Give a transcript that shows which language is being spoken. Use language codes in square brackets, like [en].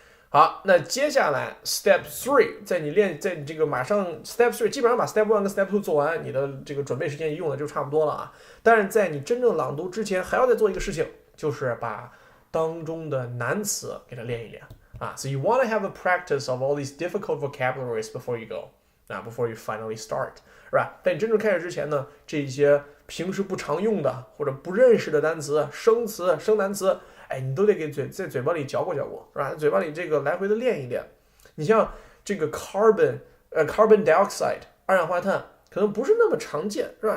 [zh] 好，那接下来 Step 3，在你这个马上 Step 3，基本上把 Step 1跟 Step 2做完，你的这个准备时间用的就差不多了啊。但是在你真正朗读之前，还要再做一个事情，就是把当中的难词给它练一练啊。 [en] So you want to have a practice of all these difficult vocabularies before you go， before you finally start， 是吧？ [zh] 在你真正开始之前呢，这些平时不常用的或者不认识的单词、生词、生难词。你都得在嘴巴里嚼过，是吧？嘴巴里这个来回的练一练。你像这个 carbon dioxide 二氧化碳，可能不是那么常见，是吧？